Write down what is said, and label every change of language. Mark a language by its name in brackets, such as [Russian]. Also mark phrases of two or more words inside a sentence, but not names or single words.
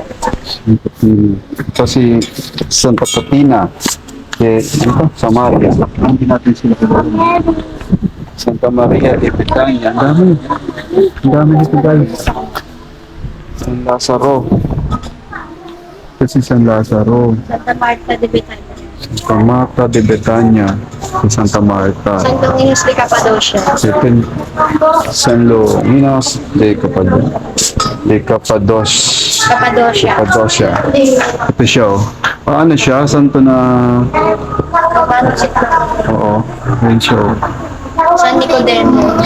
[Filipino] Santa Putina. Ito si Santa Putina. Ito, Samaria. Hindi natin sila kilala. Santa Maria de Betania. Ang dami. Ang dami nito guys. San Lazaro. Ito si San Lazaro. Santa Marta de Betania. Santa Marta de Betania. Si Santa Marta. Santo Niños de Cappadocia. Ito, San Luminos de Cappadocia. Cappadocia. Ito siya oh. Paano siya? Santo na... Romano Oo. Ayun siya oh. San Nicodemo.